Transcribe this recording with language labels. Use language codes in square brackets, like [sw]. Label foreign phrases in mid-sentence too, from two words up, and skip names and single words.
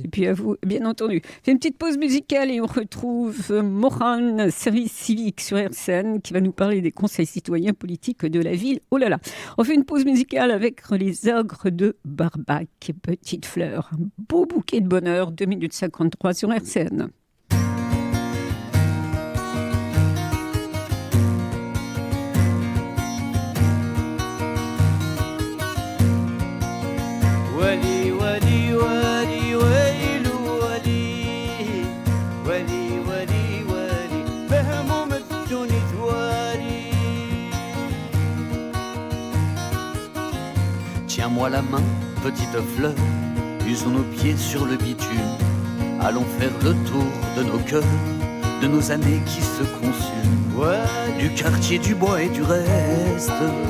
[fr] Et puis à vous, bien entendu. Fais une petite pause musicale et on retrouve Moran, service civique sur RCN, qui va nous parler des conseils citoyens politiques de la ville. Oh là là. On fait une pause musicale avec les ogres de Barbac. Petite fleur, un beau bouquet de bonheur, 2 minutes 53 sur RCN. [ar] Wali, wali, wali, wali, wali, wali, wali, wali, بهموم الدنيا توالي. [fr] Tiens-moi la main, petite fleur, usons nos pieds sur le bitume. Allons faire le tour de nos cœurs, de nos années qui se consument, du quartier, du bois et du reste.